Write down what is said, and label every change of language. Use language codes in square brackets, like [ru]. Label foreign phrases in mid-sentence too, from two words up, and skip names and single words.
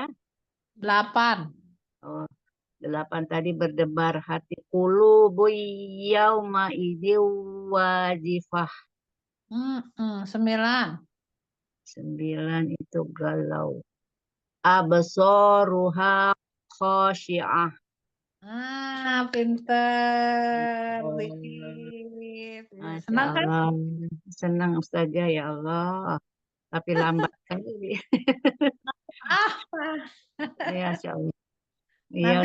[id] 8. Oh, 8 tadi berdebar hati. [ar] قلوب يومئذ واجفة. [id] 9. 9 itu galau. [ar] أبصارها خاشعة. [id] Pinter. Oh, Dikit. Masya Senang kan? Allah. Senang saja [ar] يا الله. [id] Tapi lambat kali. Ah, Ya, [ar] ما شاء الله. [id] Iya